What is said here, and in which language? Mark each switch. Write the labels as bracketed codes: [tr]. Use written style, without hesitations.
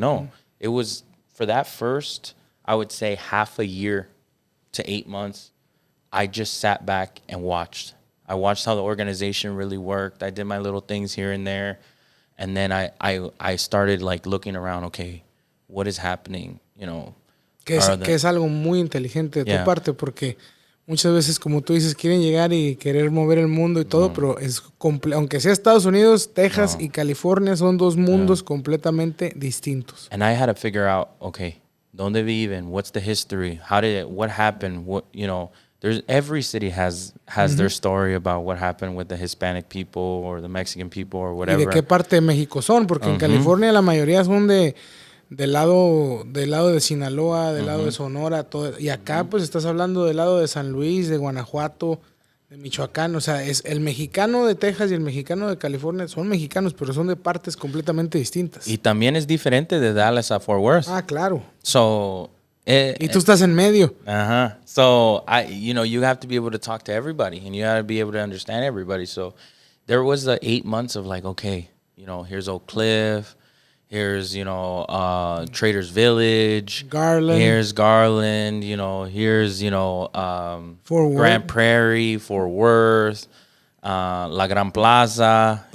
[en] No, it was for that first, I would say half a year to 8 months, I just sat back and watched. I watched how the organization really worked. I did my little things here and there. And then I started like looking around, okay, what is happening? You know. [es] Que es algo muy inteligente de tu parte porque muchas veces, como tú dices, quieren llegar y querer mover el mundo y todo, pero es aunque sea Estados Unidos, Texas y California son dos mundos completamente distintos. [en] And I had to figure out, okay, [es] ¿dónde viven? [en] What's the history? What happened? What, you know, every city has their story about what happened with the Hispanic people or the Mexican people or whatever. [es] ¿Y de qué parte de México son? Porque en California la mayoría son del lado de Sinaloa, del lado de Sonora, todo. Y acá pues estás hablando del lado de San Luis, de Guanajuato, de Michoacán. O sea, es el mexicano de Texas y el mexicano de California son mexicanos, pero son de partes completamente distintas. Y también es diferente de Dallas a Fort Worth. Ah, claro. [en] So, [es] y tú estás en medio. [en] So, you know, you have to be able to talk to everybody and you have to be able to understand everybody. So there was the 8 months of like, okay, you know, here's Oak Cliff. Here's, you know, Traders Village. Garland. Here's Garland. You know, here's, you know, Grand Prairie, Fort Worth, La Gran Plaza.